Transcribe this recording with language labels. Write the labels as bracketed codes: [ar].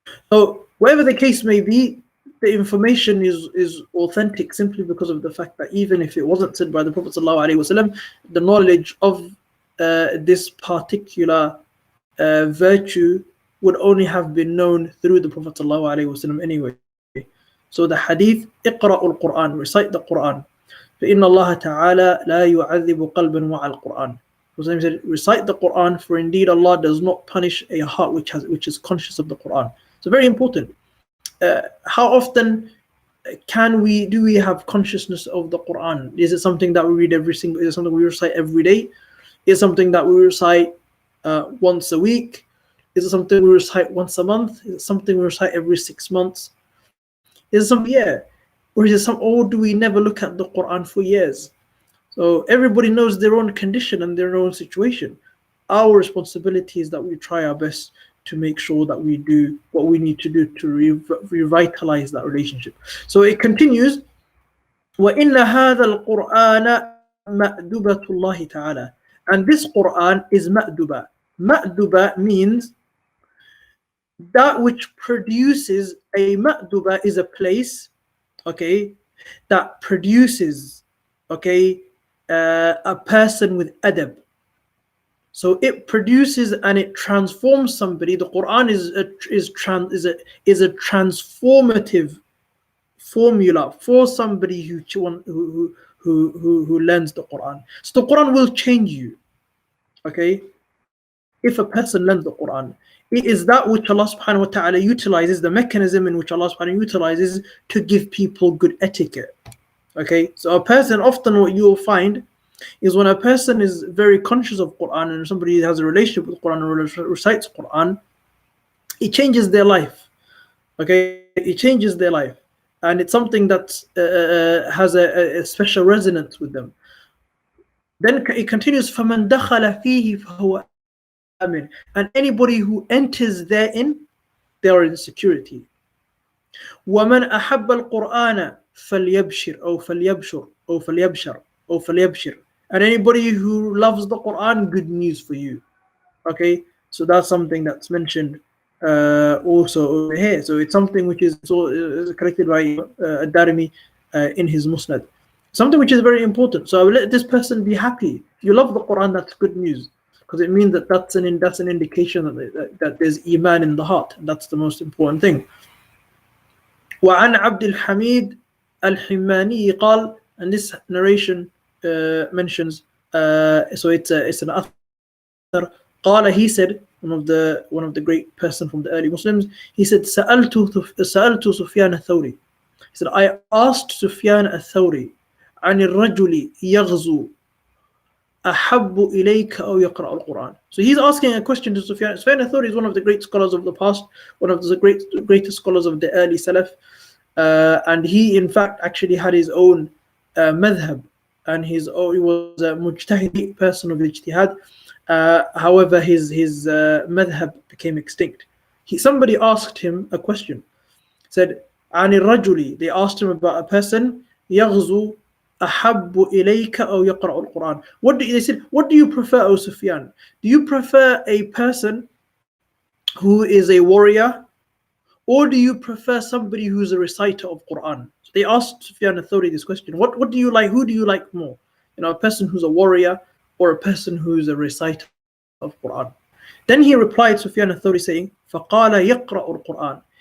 [en] So whatever the case may be, the information is authentic simply because of the fact that even if it wasn't said by the Prophet ﷺ, the knowledge of this particular virtue would only have been known through the Prophet ﷺ anyway. So the hadith, [ar] اقرأوا القرآن, [en] recite the Quran. [ar] فإن الله تعالى لا يعذب قلبا وعى القرآن. [en] So he said, recite the Quran, for indeed Allah does not punish a heart which is conscious of the Quran. So very important. How often do we have consciousness of the Quran? Is it something that we read is it something we recite every day? Is it something that we recite once a week? Is it something we recite once a month? Is it something we recite every 6 months? Is it something, or do we never look at the Quran for years? So everybody knows their own condition and their own situation. Our responsibility is that we try our best to make sure that we do what we need to do to revitalize that relationship. So it continues, [ar] وَإِنَّ هَذَا الْقُرْآنَ مَأْدُبَةُ اللَّهِ تَعَالَى. [en] And this Quran is ma'duba. Ma'duba means that which produces, a ma'duba is a place, okay, that produces, okay, a person with adab. So it produces and it transforms somebody. The Quran is a transformative formula for somebody who learns the Quran. So the Quran will change you, okay, if a person learns the Quran. It is that which Allah subhanahu wa ta'ala utilizes, the mechanism in which Allah subhanahu wa ta'ala utilizes to give people good etiquette. Okay, so a person, often what you will find is when a person is very conscious of Quran and somebody has a relationship with Quran or recites Quran, it changes their life. Okay, it changes their life, and it's something that has a special resonance with them. Then it continues, [ar] فَمَنْ دَخَلَ فِيهِ فَهُوَ آمِنٌ. [en] And anybody who enters therein, they are in security. [ar] وَمَنْ أَحَبَّ الْقُرْآنَ فَلْيَبْشِرْ أو فَلْيَبْشُرْ أو فَلْيَبْشَرْ أو فَلْيَبْشِرْ. [en] And anybody who loves the Quran, good news for you. Okay, so that's something that's mentioned also over here. So it's something which is collected by Ad-Darimi in his Musnad. Something which is very important. So I will let this person be happy. If you love the Quran, that's good news, because it means that that's an indication that there's iman in the heart. And that's the most important thing. [ar] وعن عبد الحميد الحماني قال, [en] and this narration mentions, so it's an author. قال, he said, one of the great person from the early Muslims, he said, [ar] سألت سفيان الثوري. [en] He said, I asked Sufyan al-Thawri [ar] عن الرجل يغزو أحب إليك أو يقرأ القرآن. [en] So he's asking a question to Sufyan. Sufyan al-Thawri is one of the great scholars of the past, one of the greatest scholars of the early Salaf, and he in fact actually had his own madhab, and he was a mujtahid person of ijtihad. However, his madhab became extinct. Somebody asked him a question. [ar] Said, عن الرجل, [en] they asked him about a person, [ar] يغزو أحب إليك أو يقرأ القرآن. [en] They said, what do you prefer, O Sufyan? Do you prefer a person who is a warrior, or do you prefer somebody who's a reciter of Quran? So they asked Sufyan al-Thawri this question. What do you like? Who do you like more? A person who's a warrior or a person who's a reciter of Quran? Then he replied, Sufyan al-Thawri, saying, [ar] فَقَالَ يَقْرَأُ الْقُرْآنِ.